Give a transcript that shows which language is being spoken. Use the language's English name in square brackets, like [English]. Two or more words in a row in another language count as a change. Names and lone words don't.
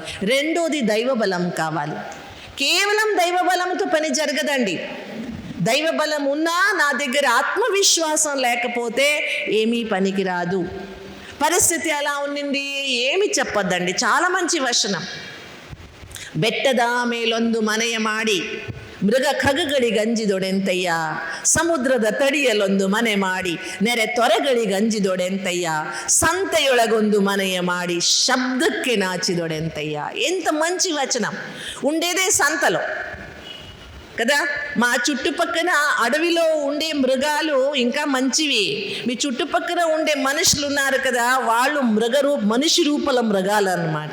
[Telugu] రెండోది దైవబలం కావాలి. కేవలం దైవబలంతో పని జరగదండి. దైవబలం ఉన్నా నా దగ్గర ఆత్మవిశ్వాసం లేకపోతే ఏమీ పనికి రాదు. పరిస్థితి ఎలా ఉండింది ఏమి చెప్పొద్దండి, చాలా మంచి వచనం. [Kannada] ಬೆಟ್ಟದ ಮೇಲೊಂದು ಮನೆಯ ಮಾಡಿ ಮೃಗ ಖಗಗಳಿ ಗಂಜಿದೊಡೆಂತಯ್ಯ, ಸಮುದ್ರದ ತಡಿಯಲೊಂದು ಮನೆ ಮಾಡಿ ನೆರೆ ತೊರೆಗಳಿಗಂಜಿದೊಡೆಂತಯ್ಯ, సంతయొಳಗೊಂದು ಮನೆಯ ಮಾಡಿ ಶಬ್ದಕ್ಕೆ ನಾಚಿದೊಡೆಂತಯ್ಯ. [Telugu] ఎంత మంచి వచనం. ఉండేదే సంతలో కదా. మా చుట్టుపక్కల అడవిలో ఉండే మృగాలు ఇంకా మంచివి. మీ చుట్టుపక్కల ఉండే మనుషులు ఉన్నారు కదా, వాళ్ళు మనిషి రూపల మృగాలు అన్నమాట.